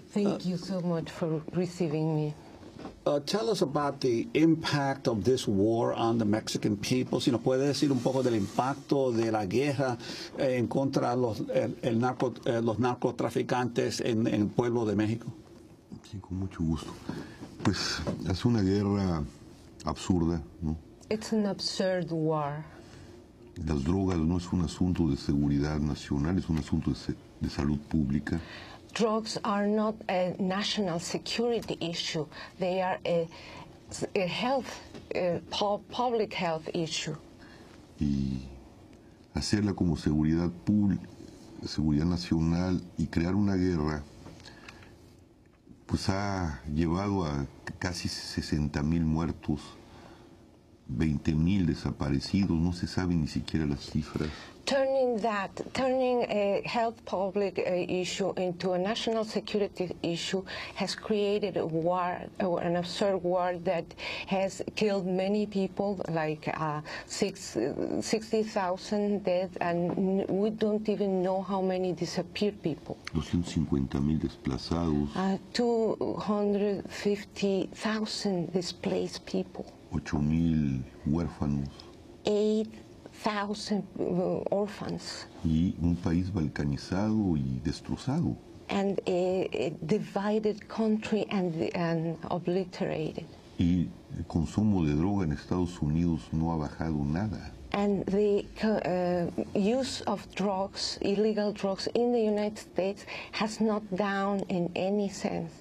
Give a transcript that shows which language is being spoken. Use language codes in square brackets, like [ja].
[en] Thank you so much for receiving me. Tell us about the impact of this war on the Mexican people. [es] Si nos puede decir un poco del impacto de la guerra en contra de los narcotraficantes en el pueblo de México. Sí, con mucho gusto. Pues es una guerra absurda, ¿no? [en] It's an absurd war. [es] Las drogas no es un asunto de seguridad nacional, es un asunto de salud pública. [en] Drugs are not a national security issue. They are a public health issue. [es] Y hacerla como seguridad pública, seguridad nacional y crear una guerra, pues ha llevado a casi 60,000 muertos, 20,000 desaparecidos, no se saben ni siquiera las cifras. [en] Turning a health public issue into a national security issue has created a war, an absurd war that has killed many people, like 60,000 dead, and we don't even know how many disappeared people. [es] 250,000 desplazados. [en] 250,000 displaced people. [es] 8,000 huérfanos. [en] 8,000 orphans. [es] Y un país balcanizado y destrozado. [en] And a divided country and obliterated. [es] Y el consumo de droga en Estados Unidos no ha bajado nada. [en] And the use of drugs, illegal drugs in the United States has not down in any sense.